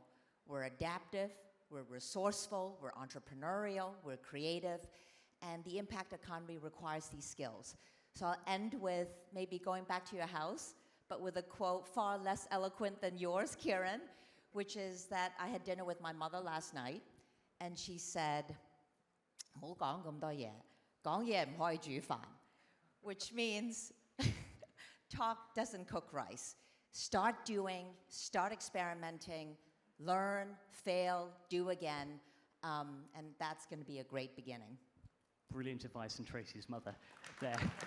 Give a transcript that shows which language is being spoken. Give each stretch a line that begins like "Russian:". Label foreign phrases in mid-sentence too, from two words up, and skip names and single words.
English: We're adaptive, we're resourceful, we're entrepreneurial, we're creative, and the impact economy requires these skills. So I'll end with maybe going back to your house, but with a quote far less eloquent than yours, Kieran, which is that I had dinner with my mother last night, and she said, "
Cantonese: 唔好講咁多嘢，講嘢唔可以煮飯,"
English: which means talk doesn't cook rice. Start doing, start experimenting, learn, fail, do again, and that's going to be a great beginning. Brilliant advice from Tracy's mother there.